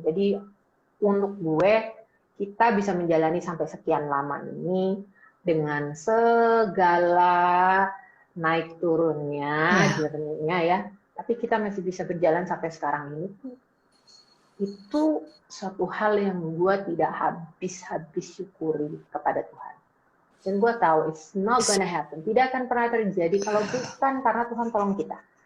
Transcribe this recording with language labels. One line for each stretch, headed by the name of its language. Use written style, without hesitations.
Indonesian: Jadi untuk gue, kita bisa menjalani sampai sekian lama ini dengan segala naik turunnya, journey-nya ya, tapi kita masih bisa berjalan sampai sekarang ini. Itu suatu hal yang gue tidak habis-habis syukuri kepada Tuhan. Dan gue tahu
English: it's not gonna happen.
Indonesian: Tidak akan pernah terjadi kalau bukan karena Tuhan tolong kita.